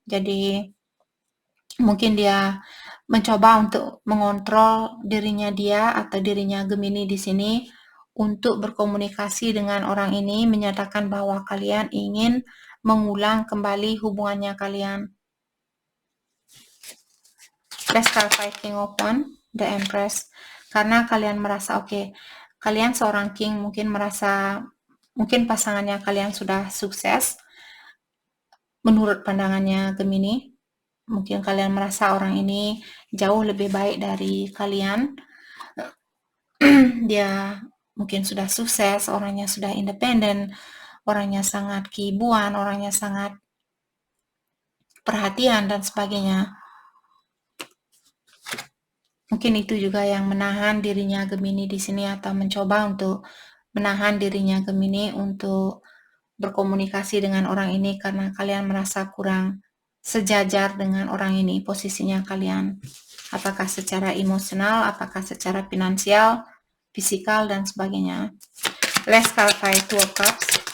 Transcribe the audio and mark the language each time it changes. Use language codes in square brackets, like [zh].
[id] Jadi mungkin dia mencoba untuk mengontrol dirinya dia atau dirinya Gemini di sini untuk berkomunikasi dengan orang ini, menyatakan bahwa kalian ingin mengulang kembali hubungannya kalian. [en] Let's clarify King of Wands, the Empress. [id] Karena kalian merasa kalian seorang king mungkin merasa mungkin pasangannya kalian sudah sukses menurut pandangannya Gemini. Mungkin kalian merasa orang ini jauh lebih baik dari kalian. Dia mungkin sudah sukses, orangnya sudah independen, orangnya sangat keibuan, orangnya sangat perhatian dan sebagainya. Mungkin itu juga yang menahan dirinya Gemini di sini, atau mencoba untuk menahan dirinya Gemini untuk berkomunikasi dengan orang ini, karena kalian merasa kurang sejajar dengan orang ini posisinya kalian. Apakah secara emosional, apakah secara finansial, fisikal, dan sebagainya. [en] Let's clarify Two of Cups.